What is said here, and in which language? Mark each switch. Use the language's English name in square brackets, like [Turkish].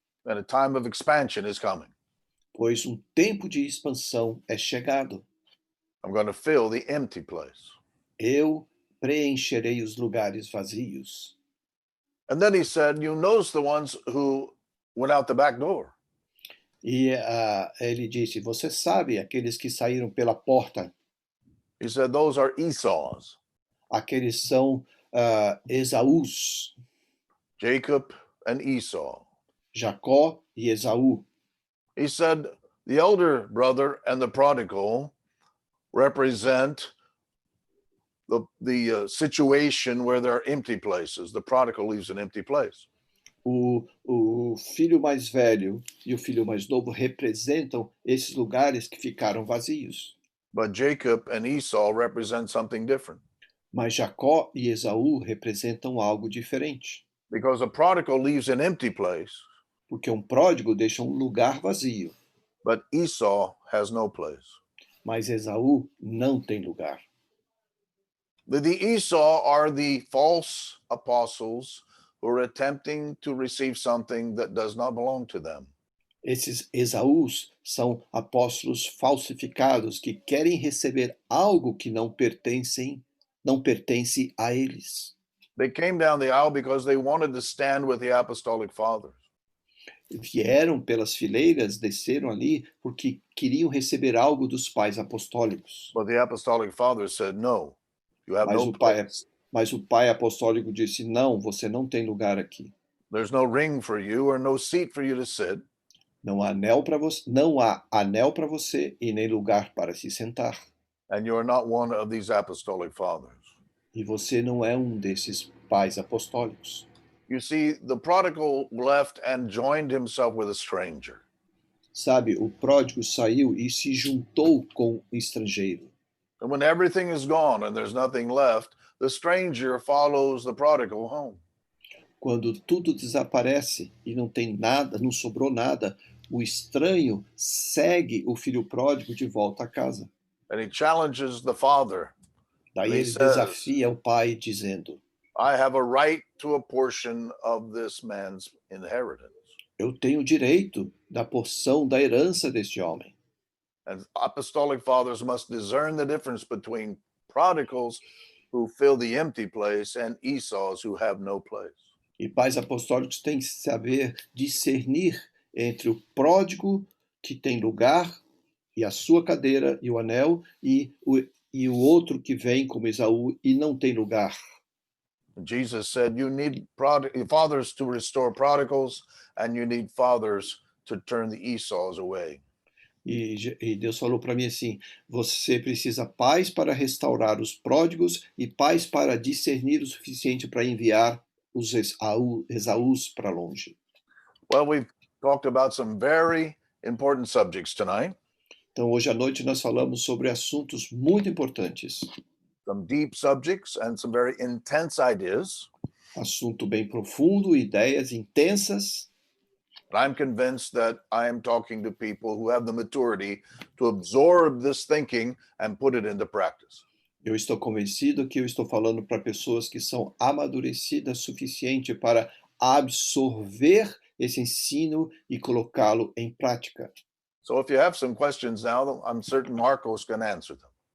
[English] And a time of expansion is coming. [Portuguese] Pois um tempo de expansão é chegado. [English] I'm going to fill the empty place. [Portuguese] Eu preencherei os lugares vazios. [English] And then he said, you notice the ones who went out the back door. [Portuguese] E ele disse, você sabe aqueles que saíram pela porta? [English] He said, those are Esau's. [Portuguese] Aqueles são Esaús, [English] Jacob and Esau. [Portuguese] Jacó e Esaú. [English] He said, the elder brother and the prodigal represent the situation where there are empty places. The prodigal leaves an empty place. [Portuguese] O filho mais velho e o filho mais novo representam esses lugares que ficaram vazios. [English] But Jacob and Esau represent something different. [Portuguese] Mas Jacó e Esaú representam algo diferente. [English] Because a prodigal leaves an empty place. [Portuguese] Porque um pródigo deixa um lugar vazio. [English] But Esau has no place. [Portuguese] Mas Esaú não tem lugar. [English] The Esau are the false apostles who are attempting to receive something that does not belong to them. [Portuguese] Esses Esaús são apóstolos falsificados que querem receber algo que não pertence a eles. [English] They came down the aisle because they wanted to stand with the apostolic fathers. [Portuguese] Vieram pelas fileiras, desceram ali porque queriam receber algo dos pais apostólicos. [English] But the apostolic fathers said, no, you have no place. [Portuguese] Mas o pai apostólico disse, não, você não tem lugar aqui. [English] There's no ring for you or no seat for you to sit. [Portuguese] Não há anel para você e nem lugar para se sentar. [English] And you are not one of these apostolic fathers. [Portuguese] E você não é um desses pais apostólicos. [English] You see, the prodigal left and joined himself with a stranger. [Portuguese] Sabe, o pródigo saiu e se juntou com o estrangeiro. [English] And when everything is gone and there's nothing left, the stranger follows the prodigal home. [Portuguese] Quando tudo desaparece e não tem nada, não sobrou nada, o estranho segue o filho pródigo de volta a casa. [English] And he challenges the father. [Portuguese] Daí [English] And he [Portuguese] ele [English] says, [Portuguese] desafia o pai dizendo: [English] I have a right to a portion of this man's inheritance. [Portuguese] eu tenho direito da porção da herança deste homem. [English] And apostolic fathers must discern the difference between prodigals who fill the empty place and Esau's who have no place. [Portuguese] E pais apostólicos têm que saber discernir entre o pródigo que tem lugar e a sua cadeira e o anel e o outro que vem como Esaú e não tem lugar. [English] Jesus said, you need fathers to restore prodigals, and you need fathers to turn the Esau's away. [Portuguese] E Deus falou para mim assim: você precisa pais para restaurar os pródigos e pais para discernir o suficiente para enviar os Esaús para longe. [English] Well, we've talked about some very important subjects tonight. [Portuguese] Então, hoje à noite nós falamos sobre assuntos muito importantes. [English] Some deep subjects and some very intense ideas. [Portuguese] Assunto bem profundo, ideias intensas. [English] And I'm convinced that I am talking to people who have the maturity to absorb this thinking and put it into practice. [Portuguese] Eu estou convencido que eu estou falando para pessoas que são amadurecidas o suficiente para absorver esse ensino e colocá-lo em prática. [English] So if you have some questions now, I'm certain Marco's can answer them.